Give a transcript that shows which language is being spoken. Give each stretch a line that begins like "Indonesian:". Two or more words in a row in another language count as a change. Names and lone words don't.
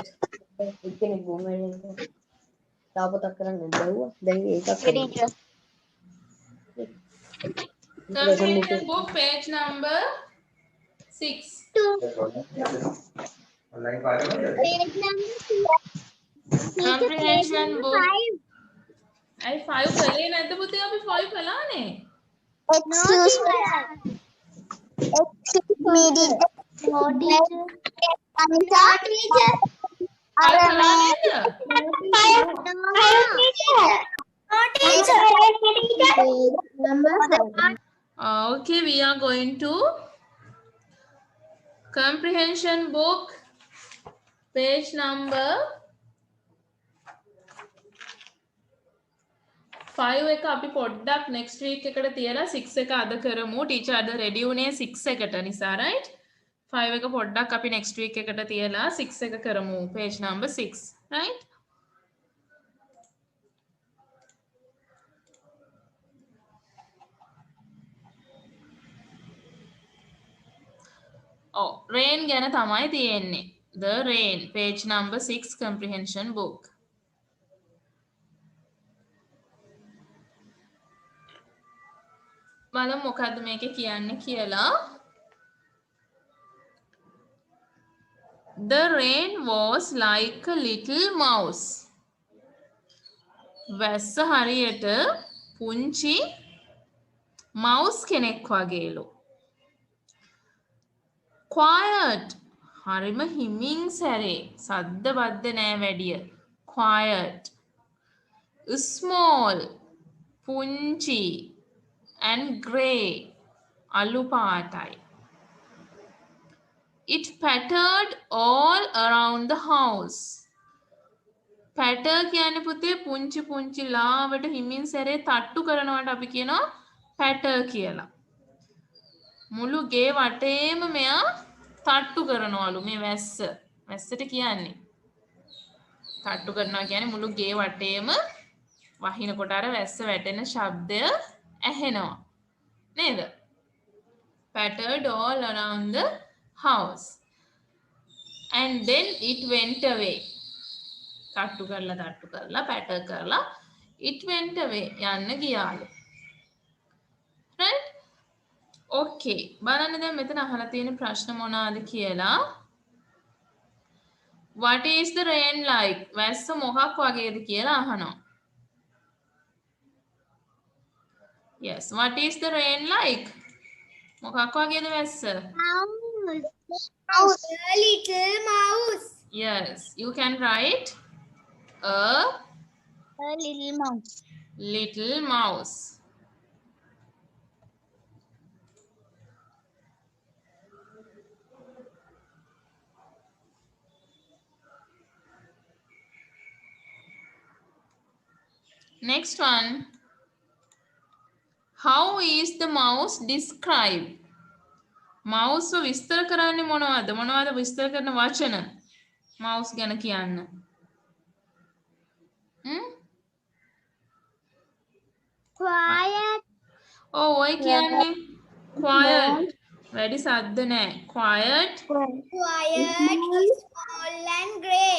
Sinhala: එක්කෙනෙක් බොමරෙන් තාපතක් කරන්න බැලුවා. දැන් ඒකක් කරනවා.
English: Comprehension book page number 6. page number 2 Comprehension book. 5
Sinhala: අයි 5 කලේ නැද්ද පුතේ අපි 5 කළානේ.
English: excuse me teacher no teacher Anita teacher
Sinhala: අර කළා නේද?
English: Okay, we are going to comprehension book page number 5
Sinhala: එක අපි පොඩ්ඩක්
English: next week
Sinhala: එකට තියලා 6 එක අද කරමු. ටීචර් අද ready උනේ 6 එකට නිසා right? 5 එක පොඩ්ඩක් අපි
English: next week
Sinhala: එකට තියලා 6 එක කරමු.
English: page number 6 right? Oh, rain
Sinhala: ගැන තමයි තියෙන්නේ.
English: The rain page number 6 comprehension book.
Sinhala: බලමු මොකද්ද මේකේ කියන්නේ කියලා.
English: The rain was like a little mouse.
Sinhala: වැස්ස හරියට පුංචි mouse කෙනෙක් වගේලු. Quiet. හරිම හිමින් සැරේ. සද්ද බද්ද නෑ වැඩිය.
English: Quiet. Small. පුංචි. And grey.
Sinhala: අලු පාටයි.
English: It pattered all around the house.
Sinhala: Patter කියන්නේ පුතේ පුංචි පුංචි ලාවට හිමින් සැරේ තට්ටු කරනවට අපි කියනවා patter කියලා. මුළු ගේ වටේම මෙයා තට්ටු කරනවලු මේ වැස්ස. වැස්සට කියන්නේ. තට්ටු කරනවා කියන්නේ මුළු ගේ වටේම වහිනකොට අර වැස්ස වැටෙන ශබ්දය ඇහෙනවා. නේද?
English: Pattered all around the house. And then it went away.
Sinhala: තට්ටු කරලා patter කරලා
English: it went away.
Sinhala: යන්න ගියාලු. right?
English: Okay.
Sinhala: බලන්න දැන් මෙතන අහලා තියෙන ප්‍රශ්න මොනවාද කියලා.
English: What is the rain like?
Sinhala: වැස්ස මොකක් වගේද කියලා අහනවා.
English: Yes. What is the rain like?
Sinhala: මොකක් වගේද වැස්ස?
English: mouse a little mouse Yes. You can write a little mouse little mouse. Next one. How is the mouse described?
Sinhala: Mouse විස්තර කරන්නේ මොනවද? මොනවද විස්තර කරන වචන? Mouse ගැන කියන්න.
English: quiet
Sinhala: ඔය කියන්නේ quiet. වැඩි සද්ද නැහැ.
English: Quiet, quiet small and grey